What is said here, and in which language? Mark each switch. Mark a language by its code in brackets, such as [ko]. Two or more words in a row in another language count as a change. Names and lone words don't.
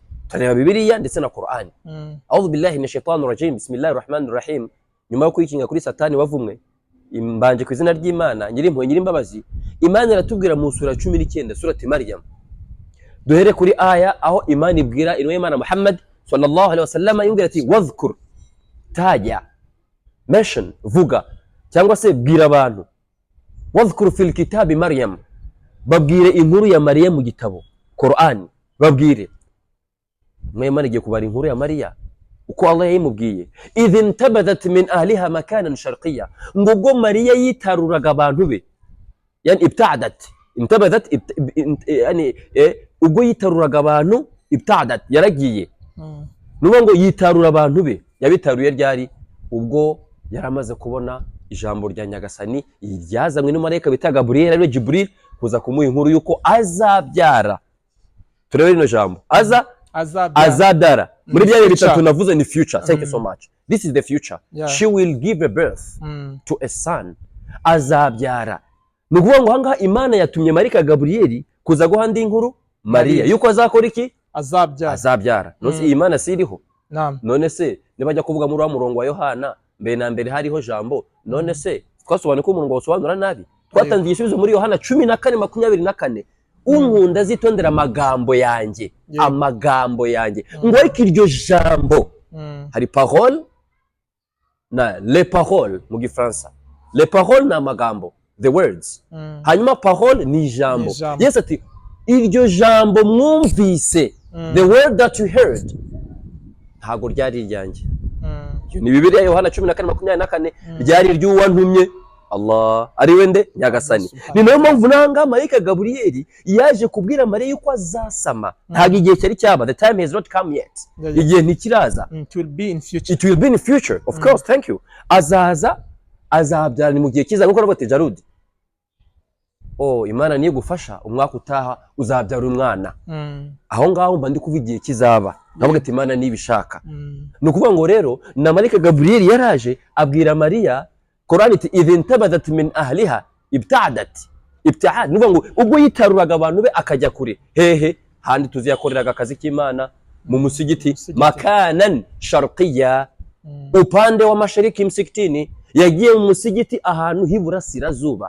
[rw] Tureba Bibiliya ndetse na Qur'ani. [ar] أعوذ بالله من الشيطان الرجيم بسم الله الرحمن الرحيم. [rw] Nyuma yo kwikinga kuri Satani wavumwe, imbanje ku izina ry'Imana nyirimpuhwe nyirimbabazi, Imana iratubwira mu sura 19, surati Maryam. Duhere kuri aya aho Imana ibwira inwe Imana Muhammad [ar] صلى الله عليه وسلم, [rw] yungira ati wadhkur, taja, mention, vuga cyangwa se bwira abantu, [ar] واذكر في الكتاب مريم, [rw] babwire inkuru ya Mariya mu gitabo Qur'ani, babwire. Imana igiye kubara inkuru ya Mariya uko Allah yayimubwiye. [ar] إذ انتبذت من أهلها مكانا شرقيا, [rw] ngo Mariya yitaruraga abantu be, yani [ar] ابتعدت انتبذت, [rw] yani ubwo yitaruraga abantu, ibta'adat yaragiye. Nuba ngo yitarura abantu be, yabitaruye ryari? Ubwo yaramaze kubona ijambo rya nyagasani ryazanywe n'umumarayika bita Gaburiyeli ariwe Jibril kuza kumuha inkuru yuko azabyara. Turebe rino jambo azabyara muri bya bihe bitatu navuze ni future. [en] Thank you so much. This is the future. She will give a birth to a son. [rw] Azabyara. Nukuvuga ngo hanga Imana yatumye marayika Gaburiyeli kuza guha indi inkuru Mariya yuko azakora iki? Azabyara. Nose Imana siriho. None se nibajya kuvuga muri wa murongo wa Yohana mbere na mbere hariho jambo, none se twasobanura ko umurongo wasobanura nabi? Twatangiye igisubizo muri Yohana 14:24. Unkunda azitondera amagambo yanjye, amagambo yanjye. Ngo ariko iryo jambo hari parole na [fr] les paroles [rw] mu Gifaransa. [fr] Les paroles [rw] na amagambo, [en] the words. [rw] Hanyuma parole ni jambo. Yes ati iryo jambo mwumvise, [en] the word that you heard, [rw] ntago ryari ryanjye. Ni Bibiliya Yohana 14:24 ryari ry'uwantumye Allah ari wende nyagasani. Ni nayo mpamvu nanga marayika Gaburiyeli yaje kubwira Mariya yuko azasama. Ntago igihe cyari cyaba, [en] the time has not come yet. [rw] Igihe ntikiraza. [en] It will be in future. It will be in future, of course. Thank you. [rw] Azabyara ni mu gihe kiza nkuko nabote Jarudi. Imana niyo gufasha umwaka utaha uzabyara umwana. Aho ngaho mba ndi kuvuga igihe kizaba. Navuga ati Imana nibishaka. Nukuvuga ngo rero na marayika Gaburiyeli yaraje abwira Mariya, Qur'an iti [ar] إذ انتبذت من أهلها ابتعدت. [rw] Nukuvuga ngo ubwo yitaruraga abantu be akajya kure. Hehe handi tuziyakoreraga akazi k'Imana mu musigiti [ar] مكانا شرقيا, [sw] upande wa mashariki msikitini. [rw] Yagiye mu musigiti ahantu hiburasirazuba.